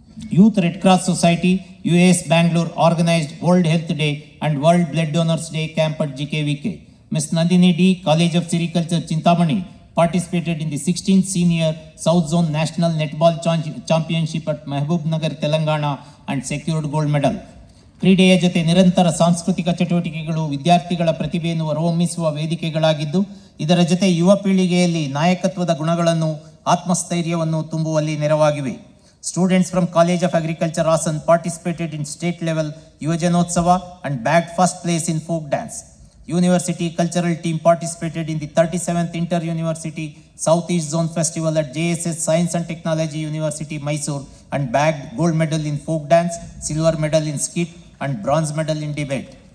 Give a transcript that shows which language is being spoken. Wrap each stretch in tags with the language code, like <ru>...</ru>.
<en>Youth Red Cross Society, UAS Bangalore, organized World Health Day and World Blood Donors Day Camp at GKVK. Ms. Nandini D, College of Sericulture, Chintamani, participated in the 16th Senior South Zone National Netball Championship at Mahbub Nagar, Telangana, and secured gold medal.</en> <kn>ಕ್ರೀಡೆಯ ಜೊತೆ ನಿರಂತರ ಸಾಂಸ್ಕೃತಿಕ ಚಟುವಟಿಕೆಗಳು ವಿದ್ಯಾರ್ಥಿಗಳ ಪ್ರತಿಭೆಯನ್ನು ಹೊರಹೊಮ್ಮಿಸುವ ವೇದಿಕೆಗಳಾಗಿದ್ದು, ಇದರ ಜೊತೆ ಯುವ ಪೀಳಿಗೆಯಲ್ಲಿ ನಾಯಕತ್ವದ ಗುಣಗಳನ್ನು, ಆತ್ಮಸ್ಥೈರ್ಯವನ್ನು ತುಂಬುವಲ್ಲಿ ನೆರವಾಗಿವೆ.</kn> <en>Students from College of Agriculture Hassan participated in state level Yuvajanotsava and bagged first place in folk dance. University cultural team participated in the 37th Inter-University Southeast Zone Festival at JSS Science and Technology University, Mysore, and bagged gold medal in folk dance, silver medal in skit, and bronze medal in debate.</en>